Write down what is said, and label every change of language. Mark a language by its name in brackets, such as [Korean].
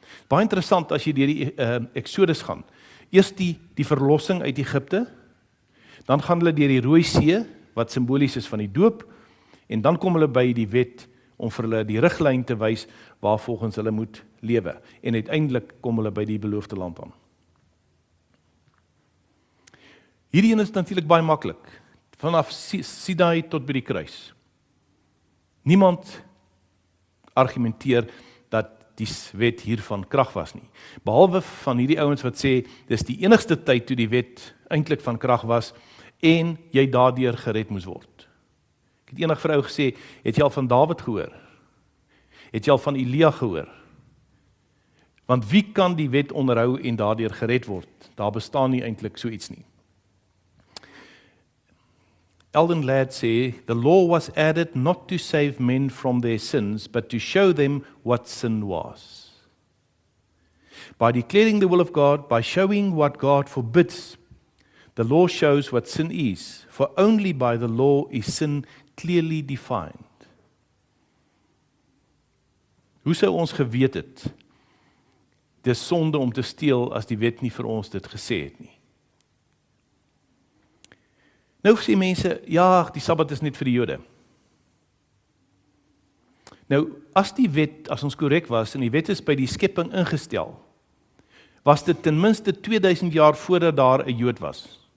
[Afrikaans] Baie interessant as jy deur die Exodus gaan. Eers die verlossing uit Egipte, dan gaan hulle deur die Rooi See, wat simbolies is van die doop, en dan kom hulle by die wet om vir hulle die riglyn te wys waarvolgens hulle moet lewe. En uiteindelik kom hulle by die beloofde land aan. Hierdie een is natuurlik baie maklik, vanaf Sinai tot by die kruis. Niemand argumenteer dat die wet hiervan krag was nie. Behalwe van hierdie ouens wat sê, dis die enigste tyd toe die wet eintlik van krag was, en jy daardeur gered moes word. Ek het eendag vir ou gesê, het jy al van Dawid gehoor? Het jy al van Elia gehoor? Want wie kan die wet onderhou en daardeur gered word? Daar bestaan nie eintlik so iets nie. Eldon Ladd sê, [English] the law was added not to save men from their sins, but to show them what sin was. By declaring the will of God, by showing what God forbids, the law shows what sin is, for only by the law is sin clearly defined. [Afrikaans] Hoe sou ons geweet het, dis sonde om te steel as die wet nie vir ons dit gesê het nie? Nou sê mense, ja, die Sabbat is net vir die Jode. Nou, as die wet, as ons korrek was, en die wet is by die skepping ingestel, was dit ten minste 2000 jaar voordat daar 'n Jood was.